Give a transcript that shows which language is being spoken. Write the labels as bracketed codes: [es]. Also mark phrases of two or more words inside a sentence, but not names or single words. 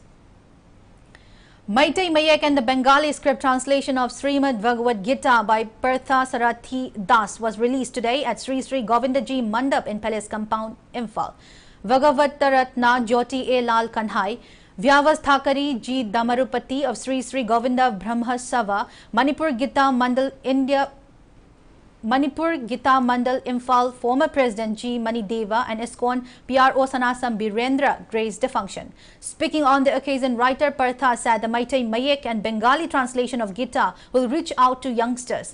[en] Maitai Mayek and the Bengali script translation of Srimad Bhagavad Gita by Partha Sarathi Das was released today at Sri Sri Govindaji Mandap in Palace Compound, Imphal. Bhagavattaratna Jyoti A. Lal Kanhai, Vyavasthakari G. Damarupati of Sri Sri Govinda Brahma Sava, Manipur Gita Mandal Imphal, former President G. Manideva and ISKCON PRO Sanasam Birendra graced the function. Speaking on the occasion, writer Partha said the Maitai Mayek and Bengali translation of Gita will reach out to youngsters.